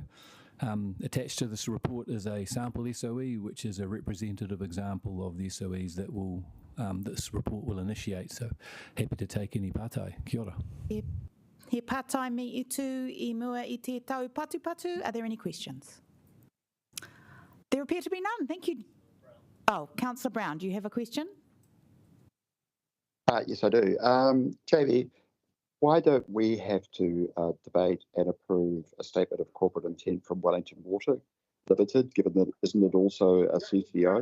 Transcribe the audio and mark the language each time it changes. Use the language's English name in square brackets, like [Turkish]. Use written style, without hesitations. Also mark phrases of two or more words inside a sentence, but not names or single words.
[English] Attached to this report is a sample SOE, which is a representative example of the SOEs that will this report will initiate. So happy to take any pātai. [Māori] Kia ora. [English] Yep. [Māori] He pātai me I tū I mua I te tau patu. [English] Are there any questions? There appear to be none. Thank you. Oh, Councillor Brown, do you have a question? Yes, I do. JB, why don't we have to debate and approve a statement of corporate intent from Wellington Water Limited, given that isn't it also a CCO?